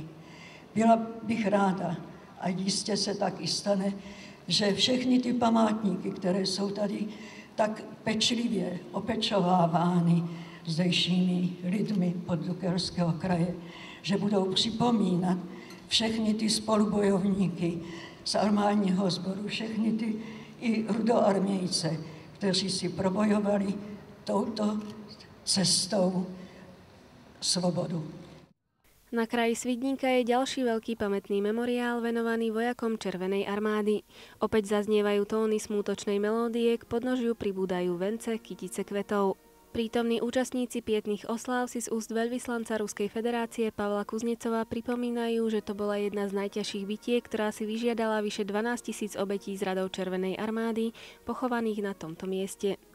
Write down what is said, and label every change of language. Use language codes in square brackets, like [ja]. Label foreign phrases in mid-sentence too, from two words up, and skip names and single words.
[cs] Byla bych ráda, a jistě se tak i stane, že všechny ty památníky, které jsou tady tak pečlivě opečovávány zdejšími lidmi Poddukelského kraje, že budou připomínat všechny ty spolubojovníky z armádního sboru, všechny ty i rudoarmějce, kteří si probojovali touto cestou svobodu. [sk] Na kraji Svidníka je ďalší veľký pamätný memoriál venovaný vojakom Červenej armády. Opäť zaznievajú tóny smútočnej melódie, k podnožiu pribúdajú vence, kytice kvetov. Prítomní účastníci pietných osláv si z úst veľvyslanca Ruskej federácie Pavla Kuznecova pripomínajú, že to bola jedna z najťažších bitiek, ktorá si vyžiadala vyše 12 000 obetí z radov Červenej armády, pochovaných na tomto mieste.